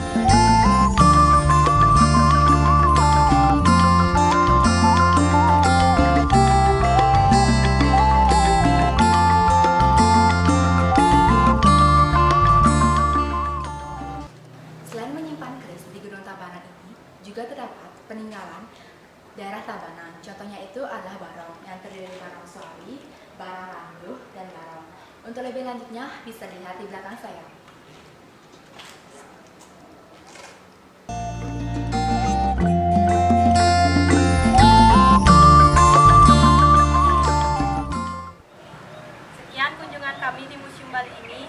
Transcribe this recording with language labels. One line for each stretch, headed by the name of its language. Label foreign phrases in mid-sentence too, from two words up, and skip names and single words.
Indonesian: Selain menyimpan keris di Gunung Tabanan ini, juga terdapat peninggalan daerah Tabanan. Contohnya itu adalah barong yang terdiri dari barong suari, barong landuh, dan barong. Untuk lebih lanjutnya bisa dilihat di belakang saya. Sekian kunjungan kami di Museum Bali ini.